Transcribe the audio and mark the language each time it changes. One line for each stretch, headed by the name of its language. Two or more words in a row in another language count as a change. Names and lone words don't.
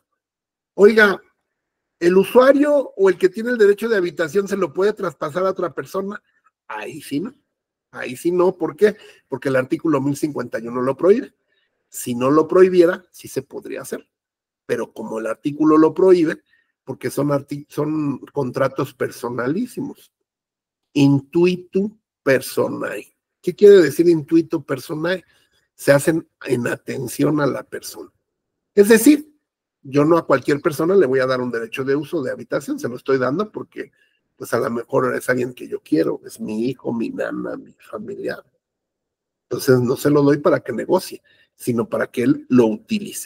Spanish: Oiga, ¿el usuario o el que tiene el derecho de habitación se lo puede traspasar a otra persona? Ahí sí no. Ahí sí no. ¿Por qué? Porque el artículo 1051 lo prohíbe. Si no lo prohibiera, sí se podría hacer. Pero como el artículo lo prohíbe, porque son contratos personalísimos.
Latin: Intuitu personae.
Spanish: ¿Qué quiere decir
Latin: intuitu personae?
Spanish: Se hacen en atención a la persona. Es decir, yo no a cualquier persona le voy a dar un derecho de uso de habitación, se lo estoy dando porque pues a lo mejor es alguien que yo quiero, es mi hijo, mi nana, mi familiar. Entonces no se lo doy para que negocie, sino para que él lo utilice.